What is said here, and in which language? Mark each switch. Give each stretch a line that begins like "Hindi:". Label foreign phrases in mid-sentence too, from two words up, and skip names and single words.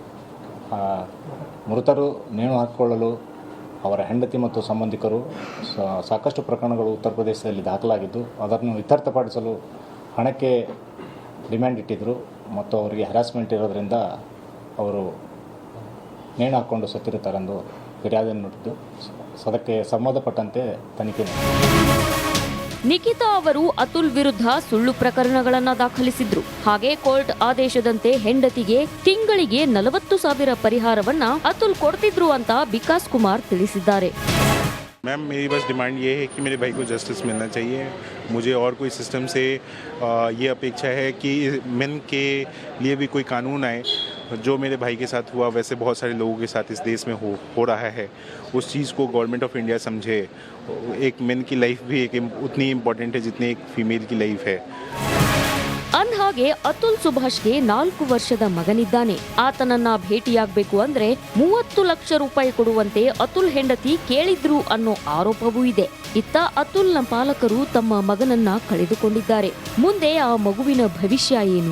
Kannada: ಮೃತರು ನೇಣು ಹಾಕಿಕೊಳ್ಳಲು ಅವರ ಹೆಂಡತಿ ಮತ್ತು ಸಂಬಂಧಿಕರು ಸಾಕಷ್ಟು ಪ್ರಕರಣಗಳು ಉತ್ತರ ಪ್ರದೇಶದಲ್ಲಿ ದಾಖಲಾಗಿದ್ದು ಅದನ್ನು ಇತ್ಯರ್ಥಪಡಿಸಲು ಹಣಕ್ಕೆ ಡಿಮ್ಯಾಂಡ್ ಇಟ್ಟಿದ್ದರು ಮತ್ತು ಅವರಿಗೆ ಹ್ಯಾರಾಸ್ಮೆಂಟ್ ಇರೋದರಿಂದ ಅವರು ನೇಣು ಹಾಕ್ಕೊಂಡು ಸತ್ತಿರುತ್ತಾರೆಂದು ಫಿರ್ಯಾದಿಯನ್ನು ನೀಡಿದ್ದು ಅದಕ್ಕೆ ಸಂಬಂಧಪಟ್ಟಂತೆ ತನಿಖೆ. ನಿಖಿತಾ ಅವರು ಅತುಲ್ ವಿರುದ್ಧ ಸುಳ್ಳು ಪ್ರಕರಣಗಳನ್ನು ದಾಖಲಿಸಿದ್ರು. ಹಾಗೆ ಕೋರ್ಟ್ ಆದೇಶದಂತೆ ಹೆಂಡತಿಗೆ ತಿಂಗಳಿಗೆ 40,000 ಪರಿಹಾರವನ್ನ ಅತುಲ್ ಕೊಡ್ತಿದ್ರು ಅಂತ ವಿಕಾಸ್ ಕುಮಾರ್ ತಿಳಿಸಿದ್ದಾರೆ.
Hindi: मैम मेरी बस डिमांड ये है कि मेरे भाई को जस्टिस मिलना चाहिए. मुझे और कोई सिस्टम से ये अपेक्षा है कि मेन के लिए भी कोई कानून आए. जो मेरे भाई के साथ हुआ वैसे बहुत सारे लोगों के साथ इस देश में हो रहा है. उस चीज़ को
English: Government of India
Hindi: समझे. एक मेन की लाइफ भी एक उतनी इम्पोर्टेंट है जितनी एक फीमेल की लाइफ है.
Kannada: ಅಂದ್ಹಾಗೆ ಅತುಲ್ ಸುಭಾಷ್ಗೆ 4 ವರ್ಷದ ಮಗನಿದ್ದಾನೆ. ಆತನನ್ನ ಭೇಟಿಯಾಗಬೇಕು ಅಂದ್ರೆ 30 ಲಕ್ಷ ರೂಪಾಯಿ ಕೊಡುವಂತೆ ಅತುಲ್ ಹೆಂಡತಿ ಕೇಳಿದ್ರು ಅನ್ನೋ ಆರೋಪವೂ ಇದೆ. ಇತ್ತ ಅತುಲ್ನ ಪಾಲಕರು ತಮ್ಮ ಮಗನನ್ನ ಕಳೆದುಕೊಂಡಿದ್ದಾರೆ. ಮುಂದೆ ಆ ಮಗುವಿನ ಭವಿಷ್ಯ ಏನು?